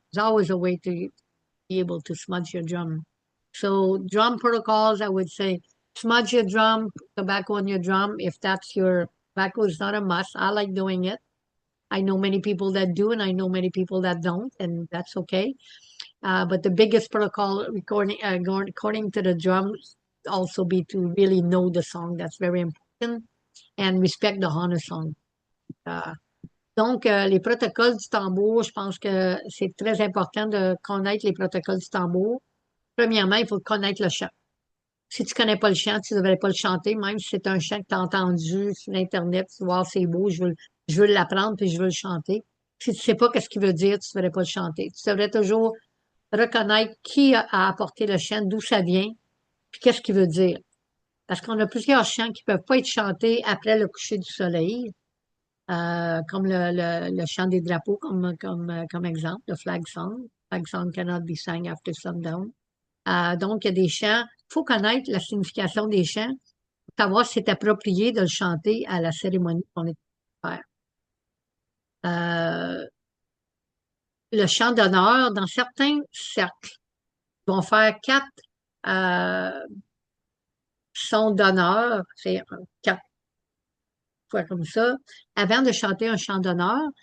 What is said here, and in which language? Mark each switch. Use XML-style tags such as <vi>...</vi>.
<en>There's always a way to be able to smudge your drum. So drum protocols, I would say smudge your drum, tobacco on your drum. If that's your tobacco is not a must. I like doing it. I know many people that do, and I know many people that don't, and that's okay. But the biggest protocol according to the drums also be to really know the song. That's very important. And respect the honor song.</en> <fr>Euh, donc, les protocoles du tambour, je pense que c'est très important de connaître les protocoles du tambour. Premièrement, il faut connaître le chant. Si tu connais pas le chant, tu ne devrais pas le chanter, même si c'est un chant que tu as entendu sur Internet, tu vois, c'est beau, je veux l'apprendre puis je veux le chanter. Si tu sais pas qu'est-ce qu'il veut dire, tu ne devrais pas le chanter. Tu devrais toujours reconnaître qui a apporté le chant, d'où ça vient, puis qu'est-ce qu'il veut dire. Parce qu'on a plusieurs chants qui peuvent pas être chantés après le coucher du soleil, comme le chant des drapeaux, comme exemple, le flag song.</fr> <en>Flag song cannot be sang after sundown.</en> <fr>Donc, il y a des chants. Il faut connaître la signification des chants pour savoir si c'est approprié de le chanter à la cérémonie qu'on est en train de faire. Le chant d'honneur, dans certains cercles, ils vont faire quatre euh, sons d'honneur, c'est quatre fois comme ça, avant de chanter un chant d'honneur.</fr>